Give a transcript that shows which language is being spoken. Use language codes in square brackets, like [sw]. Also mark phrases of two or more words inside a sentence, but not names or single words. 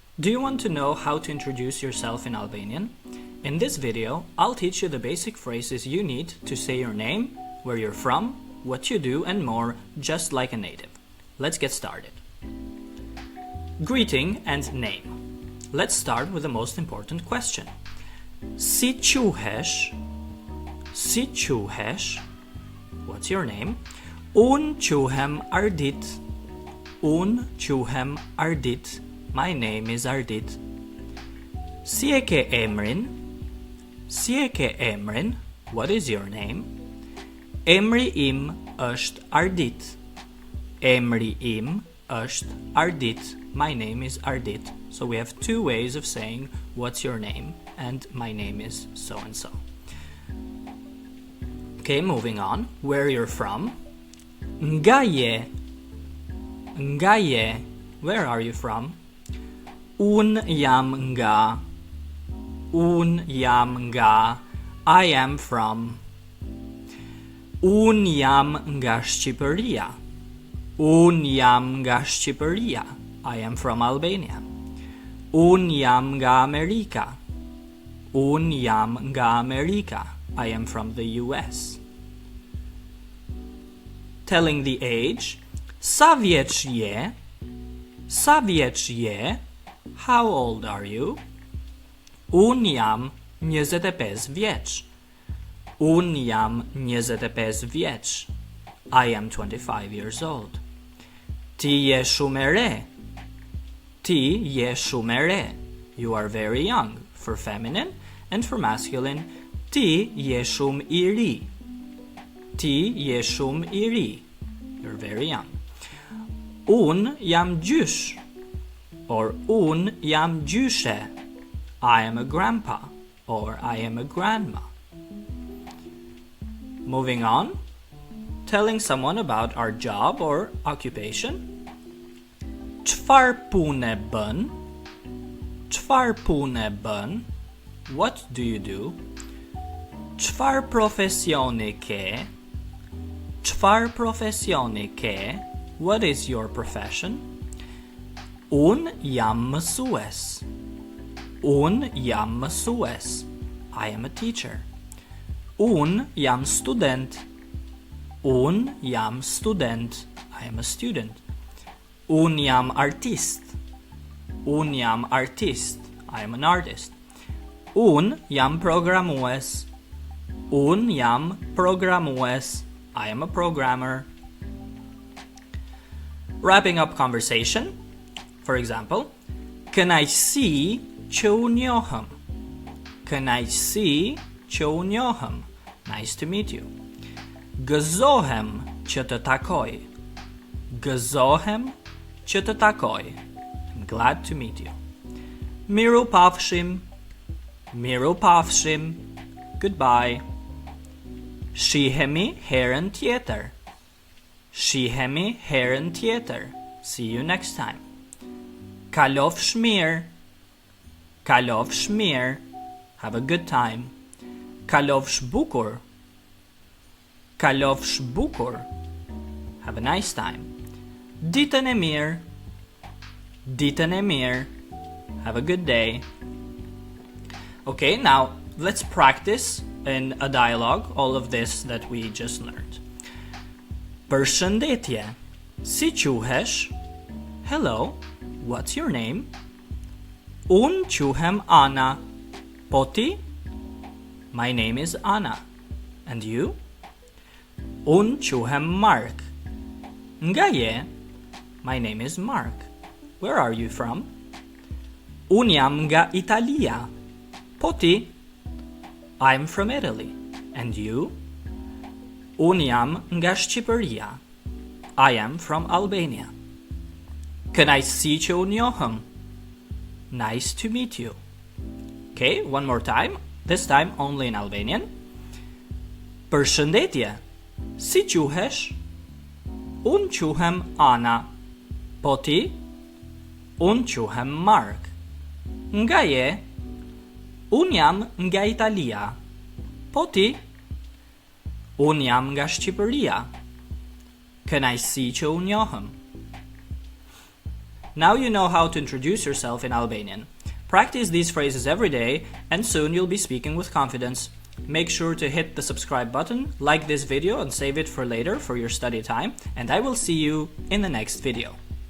[en] Do you want to know how to introduce yourself in Albanian? In this video, I'll teach you the basic phrases you need to say your name, where you're from, what you do, and more, just like a native. Let's get started. Greeting and name. Let's start with the most important question. [sq] Si quhesh? Si quhesh? [en] What's your name? [sq] Un quhem Ardit. Un quhem Ardit. [en] My name is Ardit. [sq] Si e ke emrin? Si e ke emrin? [en] What is your name? [sq] Emri im është Ardit. Emri im është Ardit. [en] My name is Ardit. So we have two ways of saying what's your name and my name is so and so. Okay, moving on. Where you're from? [sq] Nga je. Nga je. [en] Where are you from? [sq] Un jam nga. Un jam nga. [en] I am from. [sq] Un jam nga Shqipëria. Un jam nga Shqipëria. [en] I am from Albania. [sq] Un jam nga Amerika. Un jam nga Amerika. [en] I am from the US. Telling the age. [sq] Sa vjeç je? Sa vjeç je? [en] How old are you? [sq] Un jam 25 vjeç. Un jam 25 vjeç. [en] I am 25 years old. [sq] Ti je shumë e re. Ti je shumë e re. [en] You are very young. For feminine and for masculine, [sq] ti je shumë i ri. Ti je shumë i ri. [en] You're very young. [sq] Un jam gjysh. Or un jam gjyshe. [en] I am a grandpa. Or I am a grandma. Moving on. Telling someone about our job or occupation. [sq] Çfarë pune bën? Çfarë pune bën? [en] What do you do? [sq] Çfarë profesioni ke? Çfarë profesioni ke? [en] What is your profession? [sq] Un jam mësues. Un jam mësues. [en] I am a teacher. [sq] Un jam student. Un jam student. [en] I am a student. [sq] Un jam artist. Un jam artist. [en] I am an artist. [sq] Un jam programues. Un jam programues. [en] I am a programmer. Wrapping up conversation. For example, [sq] kënaqësi që u njohëm. Kënaqësi që u njohëm. [en] Nice to meet you. [sq] Gëzohem që të takoj. Gëzohem që të takoj. [en] I'm glad to meet you. [sq] Miru pafshim. Miru pafshim. Goodbye. Shihemi herën tjetër. Shihemi herën tjetër. [en] See you next time. [sq] Kalofsh mirë. Kalofsh mirë. [en] Have a good time. [sq] Kalofsh bukur. Kalofsh bukur. [en] Have a nice time. [sq] Ditën e mirë. Ditën e mirë. [en] Have a good day. Okay, now let's practice in a dialogue all of this that we just learned. [sq] Përshëndetje. Si quhesh? [en] Hello. What's your name? [sq] Un quhem Ana. Po ti? [en] My name is Ana. And you? [sq] Un quhem Mark. Nga je? [en] My name is Mark. Where are you from? [sq] Un jam nga Italia. Po ti? [en] I'm from Italy. And you? [sq] Un jam nga Shqipëria. [en] I am from Albania. [sq] Kënaqësi që u njohëm. [en] Nice to meet you. Okay, one more time. This time only in Albanian. [sq] Përshëndetje. Si quhesh? Un quhem Ana. Po ti? Un quhem Mark. Nga je? Un jam nga Italia. Po ti? Un jam nga Shqipëria. Kënaqësi që u njohëm. [en] Now you know how to introduce yourself in Albanian. Practice these phrases every day, and soon you'll be speaking with confidence. Make sure to hit the subscribe button, like this video, and save it for later for your study time, and I will see you in the next video.